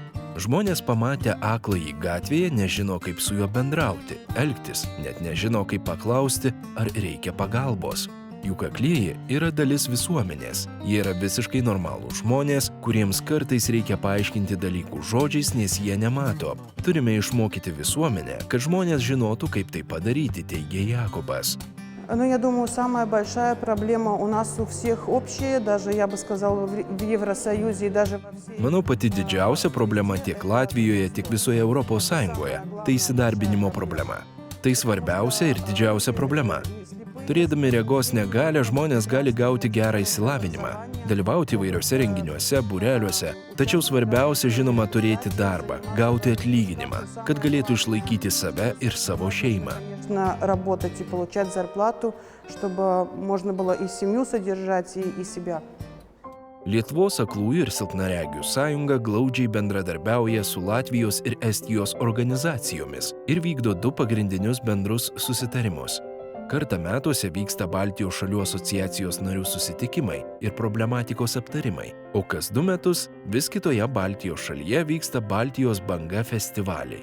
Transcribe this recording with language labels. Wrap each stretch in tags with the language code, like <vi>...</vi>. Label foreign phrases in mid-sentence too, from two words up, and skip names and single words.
<lt>Žmonės pamatę akląjį gatvėje nežino, kaip su juo bendrauti, elgtis, net nežino, kaip paklausti, ar reikia pagalbos. Juk aklieji yra dalis visuomenės. Jie yra visiškai normalūs žmonės, kuriems kartais reikia paaiškinti dalykų žodžiais, nes jie nemato. Turime išmokyti visuomenę, kad žmonės žinotų, kaip tai padaryti, teigia Jakobas.</lt> <ru>Ну, я думаю, самая большая проблема у нас у всех общая, даже, я бы сказала, в Евросоюзе и даже во всей...</ru> <lt>Manau, pati didžiausia problema tiek Latvijoje, tiek visoje Europos Sąjungoje – tai įsidarbinimo problema. Tai svarbiausia ir didžiausia problema. Turėdami regos negalią, žmonės gali gauti gerą išsilavinimą, dalyvauti įvairiuose renginiuose, būreliuose. Tačiau svarbiausia, žinoma, turėti darbą, gauti atlyginimą, kad galėtų išlaikyti save ir savo šeimą.</lt> <ru>Работать и получать зарплату, чтобы можно было и семью содержать, и себя.</ru> <lt>Lietuvos aklųjų ir silpnaregių sąjunga glaudžiai bendradarbiauja su Latvijos ir Estijos organizacijomis ir vykdo 2 pagrindinius bendrus susitarimus. Kartą metuose vyksta Baltijos šalių asociacijos narių susitikimai ir problematikos aptarimai, o kas 2 metus vis kitoje Baltijos šalyje vyksta Baltijos banga festivaliai.</lt>